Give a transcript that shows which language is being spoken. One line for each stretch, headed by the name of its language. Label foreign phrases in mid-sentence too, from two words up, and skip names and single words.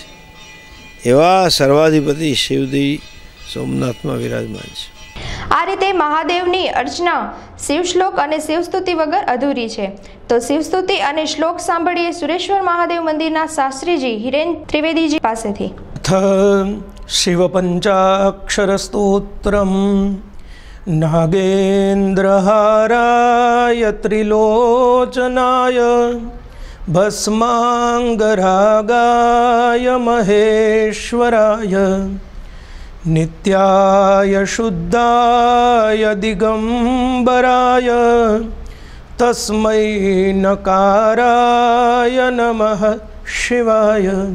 Gujarati: એવા સર્વાધિપતિ શિવજી સોમનાથમાં વિરાજમાન છે. આ રીતે મહાદેવની અર્ચના શિવશ્લોક અને શિવસ્તુતિ વગર અધૂરી છે। તો શિવસ્તુતિ અને શ્લોક સાંભળીએ સુરેશ્વર મહાદેવ મંદિરના શાસ્ત્રીજી હિરેન ત્રિવેદીજી પાસેથી।
Sanskrit: शिव पंचाक्षर स्तोत्रम नागेन्द्रहाराय त्रिलोचनाय भस्मांगरागाय महेश्वराय नित्याय शुद्धाय दिगंबराय तस्मै नकाराय नमः शिवाय।